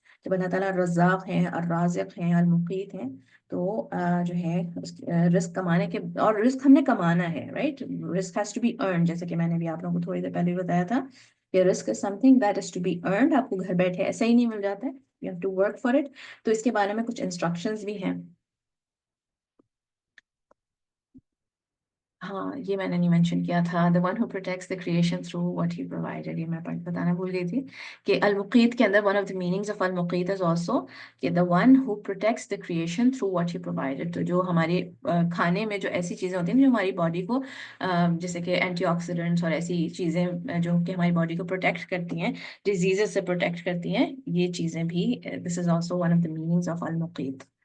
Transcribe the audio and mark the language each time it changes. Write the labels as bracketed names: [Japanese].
[Urdu] جب اللہ تعالیٰ رزاق ہیں، الرازق ہیں، المقیت ہیں، تو جو ہے رزق کمانے کے، اور رزق ہم نے کمانا ہے، رائٹ، رزق [English] has to be earn, [Urdu] جیسے کہ میں نے بھی آپ لوگوں کو تھوڑی دیر پہلے بتایا تھا کہ رزق [English] Is something that is to be earned. [Urdu] آپ کو گھر بیٹھے ایسا ہی نہیں مل جاتا ہے، [English] You have to work for it. [Urdu] تو اس کے بارے میں کچھ انسٹرکشنز بھی ہیں. ہاں یہ میں نے نہیں مینشن کیا تھا. [English] the one who protects the creation through what he provided، [Urdu] یہ میں بتانا بھول گئی تھی کہ المقیت کے اندر [English] one of the meanings of المقیت is also کہ the one who protects the creation through what he provided. [Urdu] تو جو ہمارے کھانے میں جو ایسی چیزیں ہوتی ہیں جو ہماری باڈی کو جیسے کہ اینٹی آکسیڈنٹس اور ایسی چیزیں جو کہ ہماری باڈی کو پروٹیکٹ کرتی ہیں، ڈیزیزز سے پروٹیکٹ کرتی ہیں، یہ چیزیں بھی [English] this is also one of the meanings of المقیت.